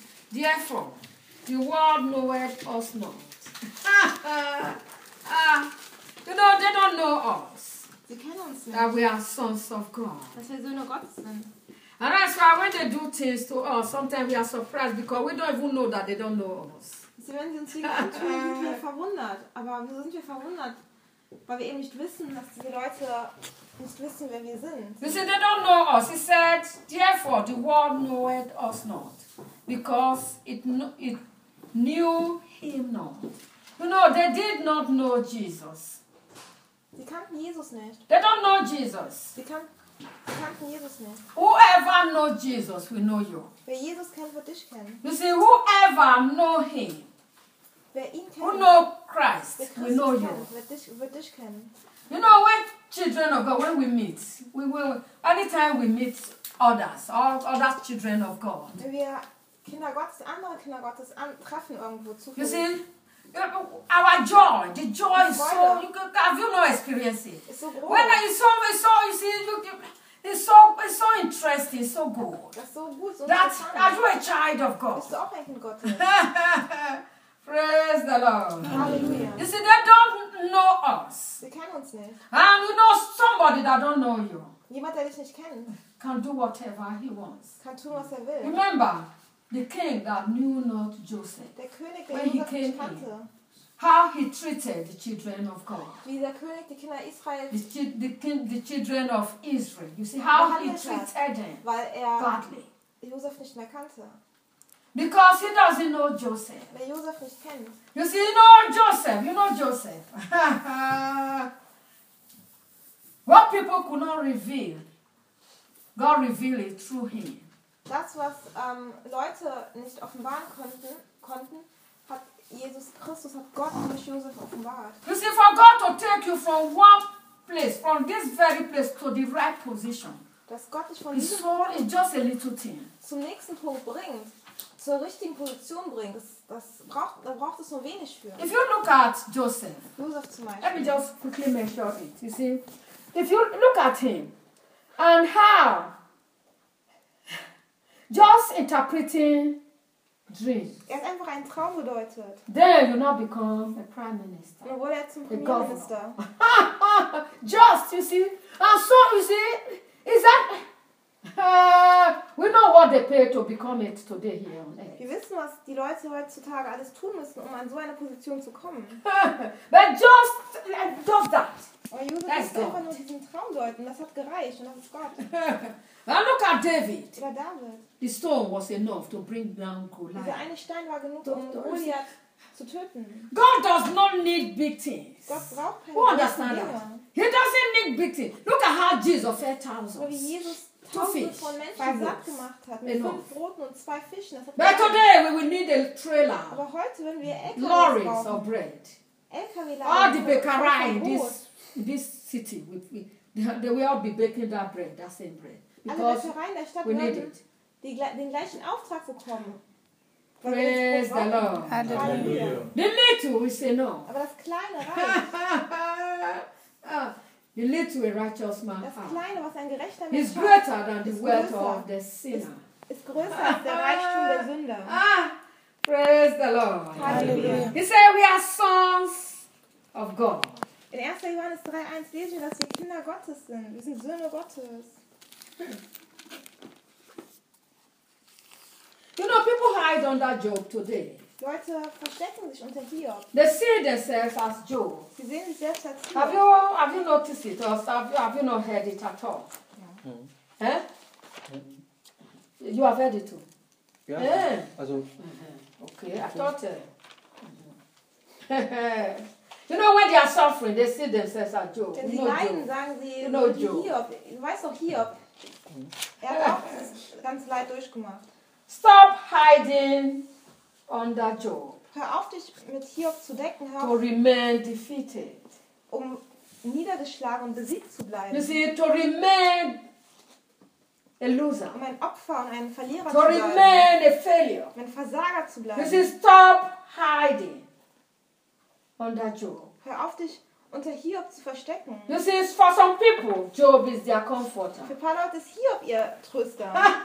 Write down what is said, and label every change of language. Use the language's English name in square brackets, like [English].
[English] Therefore, the world knoweth us not. You know, they don't know us. They cannot see. That we are sons of God. [German] Das heißt, nur Gott sind. [English] And that's why when they do things to us, sometimes we are surprised because we don't even know that they don't know us. [German] Sie werden sie uns nicht tun, sind wir verwundert. Aber wir sind ja verwundert, weil wir eben nicht wissen, dass diese Leute nicht wissen, wer wir sind. [English] You see, they don't know us. He said, therefore, the world knoweth us not. Because it knew him not. You know, they did not know Jesus. [German] Sie kannten Jesus nicht. [English] They don't know Jesus. [German] Sie kannten kannten Jesus nicht. [English] Whoever know Jesus will know you. [German] Wer Jesus kennt, wird dich kennen. [English] You see, whoever know him. [German] Wer ihn kennt. [English] Who know Christ will know you. [German] Wird dich kennen. [English] You know, when children of God, when we meet, we will, anytime we meet others, all children of God. [German] Wenn wir Kinder Gottes, andere Kinder Gottes treffen irgendwo zufällig. [English] You see, our joy, the joy is so, have you not experienced it? It's so good. When I saw, you see, it's so interesting, so good. That's so good. So that's, are you a child of God? It's so [German] auch ein Kind Gottes. [English] Praise the Lord. Hallelujah. You see, they don't know us. [German] Sie kennen uns nicht. [English] And you know somebody that don't know you. [German] Jemand, der dich nicht kennt. [English] Can do whatever he wants. [German] Kann tun, was er will. [English] Remember, the king that knew not Joseph. [German] Der König, der Joseph nicht kannte. [English] When he came in, how he treated the children of God. [German] Wie der König die Kinder Israel. [English] The children of Israel. You see how he treated them. [German] Weil er [English] godly. [German] Joseph nicht mehr kannte. [English] Because he doesn't know Joseph. [German] Weil Joseph nicht kennt. [English] You see, you know Joseph. You know Joseph. What people could not reveal, God revealed it through him. [German] Das, was Leute nicht offenbaren konnten, hat Jesus Christus, hat Gott durch Josef offenbart. [English] You see, for God to take you from one place, from this very place, to the right position. [German] Dass Gott dich von diesem Punkt zum nächsten Punkt bringt, zur richtigen Position bringt, da braucht es nur wenig für. [English] If you look at Joseph, [German] Josef zum Beispiel, [English] let me just quickly make sure of it, you see. If you look at him, and how... Just interpreting dreams. [German] Er hat einfach einen Traum gedeutet. [English] Then you not become a prime minister. [German] Dann wurde er zum Premierminister. [English] Just, you see. And so, you see, is that... we know what they pay to become it today here on earth. [German] Wir wissen, was die Leute heutzutage alles tun müssen, um an so eine Position zu kommen. [English] But just, that. [German] Und Josef musste einfach nur diesen Traum deuten. Das hat gereicht und das ist Gott. [English] Now look at David. [German] Oder David. [English] The stone was enough to bring down Goliath. [German] Dieser eine Stein war genug, um Goliath zu töten. [English] God does not need big things. [German] Gott braucht keine großen Dinge. [English] Who understand that? He doesn't need big things. Look at how Jesus fed thousands. [German] Tausende von Menschen satt gemacht hat, mit fünf Broten und zwei Fischen. [English] But today we will need a trailer. [German] Aber heute, wenn wir LKWs brauchen, [English] lorries or bread. [German] LKW-Laden. [English] All the bakery in this city, they will all be baking that bread, that same bread. Because [German] alle Bäckereien der Stadt werden den gleichen Auftrag bekommen. [English] Praise the Lord. Hallelujah. The little, we say no. [German] Aber das kleine reicht. [English] The little, a righteous man. [German] Das kleine, was ein gerechter Mensch ist, [English] is greater than the wealth of the sinner. [German] Ist größer als der Reichtum der Sünder. [English] Praise the Lord. Hallelujah. He said, we are sons of God. [German] In 1. Johannes 3,1 lesen wir, dass wir Kinder Gottes sind. Wir sind Söhne Gottes. [English] You know, people hide under Job today. [German] Leute verstecken sich unter Hiob. [English] They see themselves as Job. [German] Sie sehen sich selbst als Hiob. [English] Have you noticed it or have you not heard it at all? Yeah. You have heard it too. Yeah. Yeah. Also. Okay. Yeah. I thought. You know, when they are suffering, they see themselves as Job. [German] Wenn sie leiden, sagen sie, [English] you know Job. [German] Hiob. Du weißt doch Hiob. Er hat auch das ganze Leid durchgemacht. [English] Stop hiding under Job. [German] Hör auf, dich mit Hiob zu decken. [English] To remain defeated. [German] Um niedergeschlagen und besiegt zu bleiben. [English] You see, to remain a loser. [German] Um ein Opfer und ein Verlierer [English] to [German] zu bleiben. [English] To remain a failure. [German] Um ein Versager zu bleiben. [English] You see, stop hiding under Job. [German] Hör auf, dich unter Hiob zu verstecken. [English] You see, for some people, Job is their comforter. [German] Für ein paar Leute ist Hiob ihr Tröster.